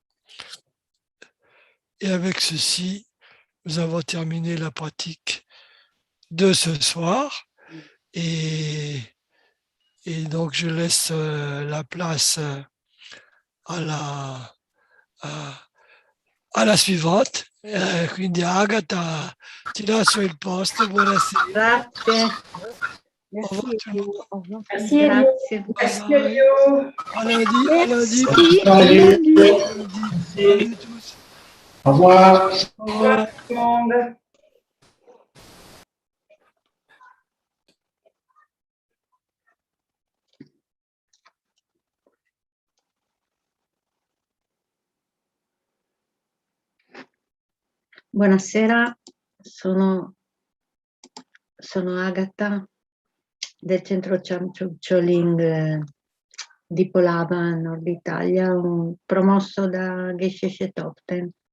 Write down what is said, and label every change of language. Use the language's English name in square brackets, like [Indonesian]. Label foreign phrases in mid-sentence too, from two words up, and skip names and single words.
[French] Et avec ceci, nous avons terminé la pratique de ce soir et donc je laisse la place à la suivante. [Italian] Quindi Agatha, ti lascio il posto, buonasera. Grazie. [French] Au revoir tout le monde. Au revoir. Merci, [Italian] Grazie. [French] Merci, Elio. À lundi, à lundi. Merci. À lundi. Salut tous. Au revoir. Au revoir tout le monde. [Italian] Buonasera, sono Agatha del centro Choling di Polava, Nord Italia, promosso da Geshe Shetopten